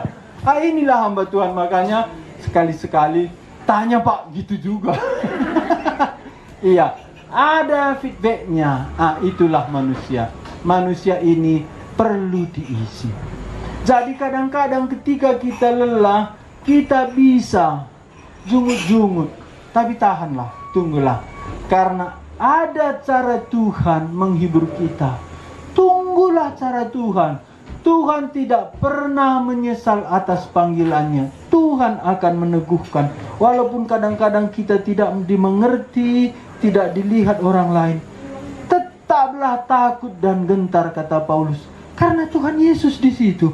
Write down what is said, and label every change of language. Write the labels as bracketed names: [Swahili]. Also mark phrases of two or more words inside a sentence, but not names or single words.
[Indonesian] Inilah hamba Tuhan, makanya sekali-sekali tanya Pak gitu juga. Iya. Ada feedbacknya. Itulah manusia. Manusia ini perlu diisi. Jadi kadang-kadang ketika kita lelah, kita bisa jungut-jungut. Tapi tahanlah, tunggulah. Karena ada cara Tuhan menghibur kita. Tunggulah cara Tuhan. Tuhan tidak pernah menyesal atas panggilannya. Tuhan akan meneguhkan. Walaupun kadang-kadang kita tidak dimengerti, tidak dilihat orang lain, tetaplah takut dan gentar, kata Paulus, karena Tuhan Yesus di situ.